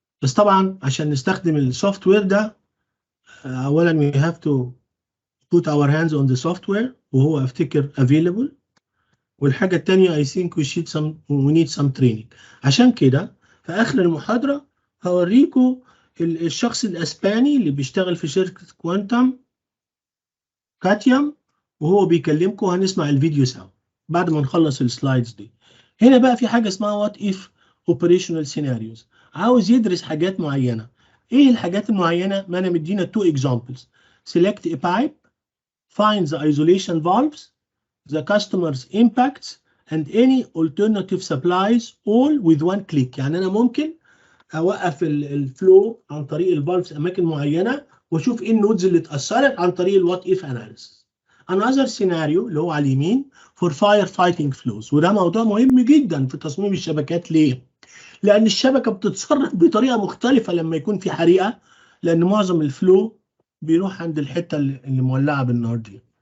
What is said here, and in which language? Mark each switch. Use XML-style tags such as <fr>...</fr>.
<ar>بس طبعا عشان نستخدم السوفت وير ده اولا</ar> <en>we have to put our hands on the software</en> <ar>وهو افتكر</ar> <en>available.</en> <ar>والحاجه الثانيه</ar> <en>I think we need some training.</en> <ar>عشان كده في اخر المحاضره هوريكم الشخص الاسباني اللي بيشتغل في شركه كوانتم كاتيوم وهو بيكلمكم. هنسمع الفيديو سوا بعد ما نخلص السلايدز دي. هنا بقى في حاجه اسمها</ar> <en>what if operational scenarios.</en> <ar>عاوز يدرس حاجات معينه. ايه الحاجات المعينه؟ ما انا مدينا</ar> <en>two examples. select a pipe, find the isolation valves, the customer's impacts and any alternative supplies all with one click.</en> <ar>يعني انا ممكن اوقف الفلو عن طريق الفالفز اماكن معينه واشوف ايه النودز اللي اتاثرت عن طريق الوات اف اناليسيس.</ar> <en>another scenario</en> <ar>اللي هو على اليمين</ar> <en>for fire fighting flows،</en> <ar>وده موضوع مهم جدا في تصميم الشبكات. ليه؟ لان الشبكه بتتصرف بطريقه مختلفه لما يكون في حريقه، لان معظم الفلو بيروح عند الحته اللي مولعه بالنار دي.</ar>